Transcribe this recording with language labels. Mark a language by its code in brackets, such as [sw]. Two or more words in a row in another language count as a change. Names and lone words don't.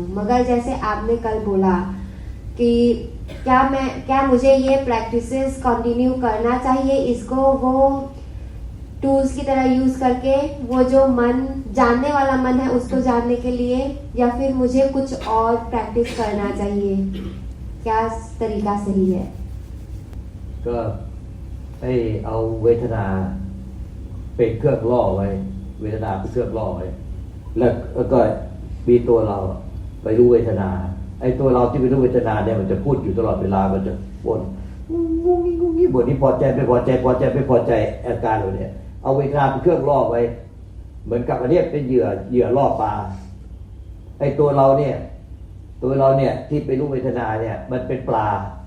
[hi] मगर जैसे आपने कल बोला कि क्या मुझे ये [en] practices continue [hi] करना चाहिए, इसको वो टूल्स की तरह यूज करके, वो जो मन जानने वाला मन है उसको जानने के लिए, या फिर मुझे कुछ और प्रैक्टिस करना चाहिए? क्या तरीका सही है? [th] ก็ให้เอาเวทนาเป็นเครื่องล่อไว้เวทนาเป็นเครื่องล่อไว้แล้วก็มีตัวเราไปรู้เวทนาไอ้ตัวเราที่ไปรู้เวทนาเนี่ยมันจะพูดอยู่ตลอดเวลามันจะบ่นงุ้งงิ้งงุ้งงิ้งบ่นนี้พอใจไม่พอใจพอใจไม่พอใจอาการเราเนี่ยเอาเวทนาเป็นเครื่องล่อไว้เหมือนกับอันนี้เป็นเหยื่อล่อปลาไอ้ตัวเราเนี่ยที่ไปรู้เวทนาเนี่ยมันเป็นปลา